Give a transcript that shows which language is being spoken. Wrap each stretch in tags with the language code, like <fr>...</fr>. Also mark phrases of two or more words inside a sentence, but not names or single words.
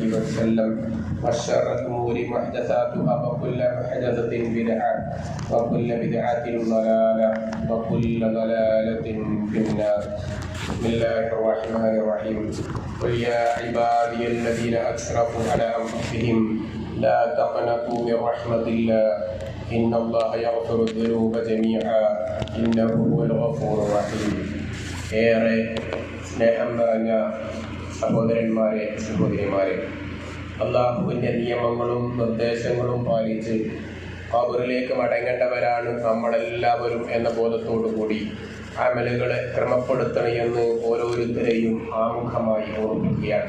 <ar>وسلم وشر الأمور محدثاتها وكل محدثة بدعة وكل بدعة ضلالة وكل ضلالة في النار بسم الله الرحمن الرحيم قل يا عبادي الذين أسرفوا على أنفسهم لا تقنطوا من رحمة الله إن الله يغفر الذنوب جميعا إنه هو الغفور الرحيم</ar> <ml>ഏറെ സ്നേഹം നിറഞ്ഞ സഹോദരന്മാരെ സഹോദരിമാരെ, അള്ളാഹുവിൻ്റെ നിയമങ്ങളും നിർദ്ദേശങ്ങളും പാലിച്ച് ഖബറിലേക്ക് മടങ്ങേണ്ടവരാണ് നമ്മളെല്ലാവരും എന്ന ബോധത്തോടു കൂടി അമലുകളെ ക്രമപ്പെടുത്തണമെന്ന് ഓരോരുത്തരെയും ആമുഖമായി ഓർമ്മിക്കുകയാണ്.</ml>